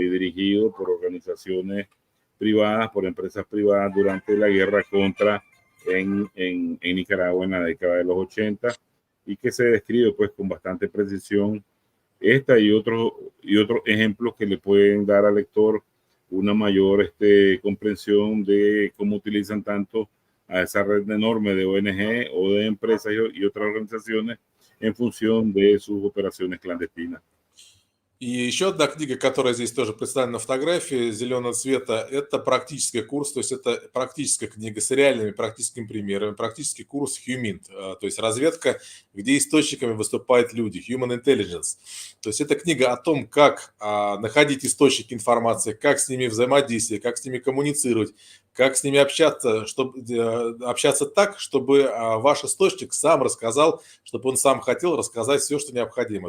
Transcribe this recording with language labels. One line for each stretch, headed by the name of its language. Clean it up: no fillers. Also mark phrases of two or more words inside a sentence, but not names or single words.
Spanish: y dirigido por organizaciones privadas, por empresas privadas durante la guerra contra en Nicaragua en la década de los 80 y que se describe pues con bastante precisión esta y otros ejemplos que le pueden dar al lector una mayor comprensión de cómo utilizan tanto a esa red enorme de ONG o de empresas y otras organizaciones en función de sus operaciones clandestinas.
Russian: И еще одна книга, которая здесь тоже представлена на фотографии зеленого цвета, это практический курс, то есть это практическая книга с реальными практическими примерами, практический курс HUMINT, то есть разведка, где источниками выступают люди,
English: Human Intelligence.
Russian: То есть это книга о том, как находить источники информации, как с ними взаимодействовать, как с ними коммуницировать, как с ними общаться, чтобы общаться так, чтобы ваш источник сам рассказал, чтобы он сам хотел рассказать все, что необходимо.